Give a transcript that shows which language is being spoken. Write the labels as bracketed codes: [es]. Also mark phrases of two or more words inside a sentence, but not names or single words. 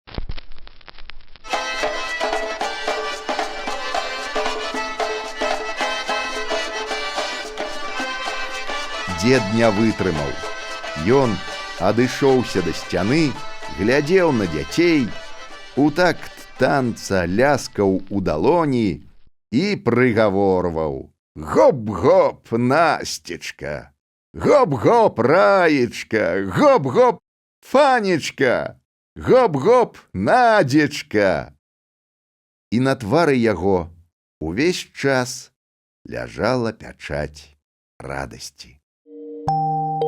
[be] Дзед не вытрымаў. Ён адышоўся да сцяны, глядзеў на дзяцей, у такт танца ляскаў у далоні і прыгаворваў: «Гоп-гоп, Насцечка! Гоп-гоп, Раечка! Гоп-гоп, Фанечка! Гоп-гоп, Надзечка!» І на твары яго увесь час ляжала пячаць радасці.